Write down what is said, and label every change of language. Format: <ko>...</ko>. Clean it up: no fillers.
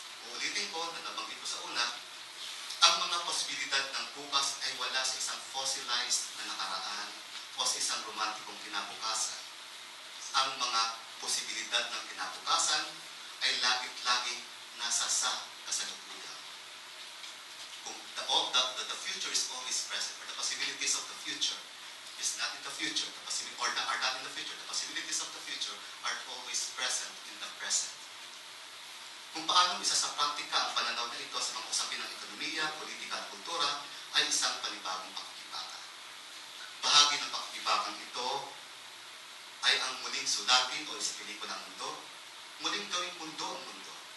<tl>Uulitin ko na nabanggit ko sa una, ang mga posibilidad ng bukas ay wala sa isang fossilized na nakaraan o sa isang romantikong kinabukasan. Ang mga posibilidad ng kinabukasan ay lagit-laging nasa sa kasalukuyan.</tl> <en>Kung the future is always present, or the possibilities of the future is not in the future, or are not in the future, the possibilities of the future are always present in the present.</en> <tl>Kung paano isa sa praktika ang pananaw na ito sa mga usapin ng ekonomiya, politika at kultura ay isang panibagong pakikibaka. Bahagi ng pakikibakang ito ay ang muling sulatin o isipiliko ng mundo, muling gawing mundo ang mundo.</tl>